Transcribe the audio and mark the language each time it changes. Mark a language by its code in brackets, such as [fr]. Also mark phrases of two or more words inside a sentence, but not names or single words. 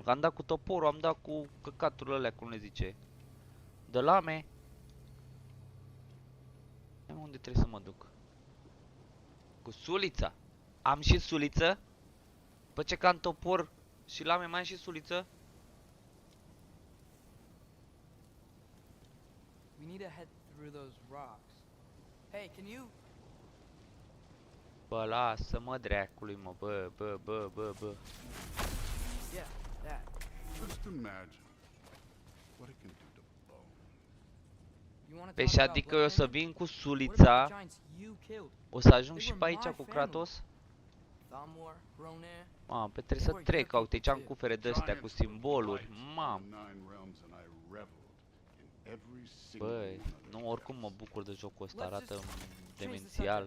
[ro] Că am dat cu toporul, am dat cu căcaturile alea, cum le zice. De lame. Unde trebuie să mă duc? Cu sulița. Am și suliță? Păi ce ca în topor și lame mai am și suliță? [en] We need to head through those rocks. Hey, can you? [ro] Bă, lasă-mă dreacului, mă, bă. [en] Yeah, that. Just imagine what it can do to bone. You wanna [ro] Pe [en] talk [ro] și [en] about [ro] adică eu o să [en] blood [ro] vin cu [en] What about [ro] sulița, [en] the giants you killed? [ro] o să ajung [en] They [ro] și [en] were [ro] pe aici [en] my [ro] cu [en] family. Kratos? Thamur, Ronair. [ro] Mamă, pe trebuie să trec, ca uite, ce am cufere de-astea cu simboluri, mamă. Băi, nu, oricum mă bucur de jocul ăsta, arată demențial.